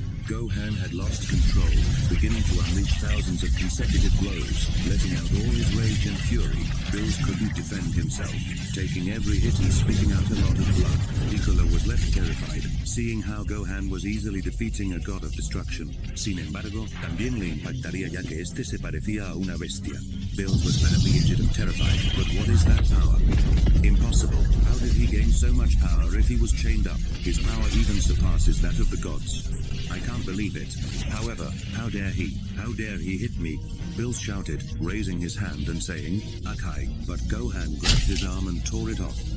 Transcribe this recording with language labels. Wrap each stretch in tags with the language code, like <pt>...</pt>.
<en>Gohan had lost control, beginning to unleash thousands of consecutive blows, letting out all his rage and fury. Bills couldn't defend himself, taking every hit and spitting out a lot of blood. Piccolo was left terrified, seeing how Gohan was easily defeating a god of destruction.</en> <es>Sin embargo, también le impactaría ya que este se parecía a una bestia.</es> <en>Bills was badly injured and terrified, but what is that power? Impossible. How did he gain so much power if he was chained up? His power even surpasses that of the gods. I can't believe it. However, how dare he? How dare he hit me? Bills shouted, raising his hand and saying, Akai, but Gohan grabbed his arm and tore it off.</en>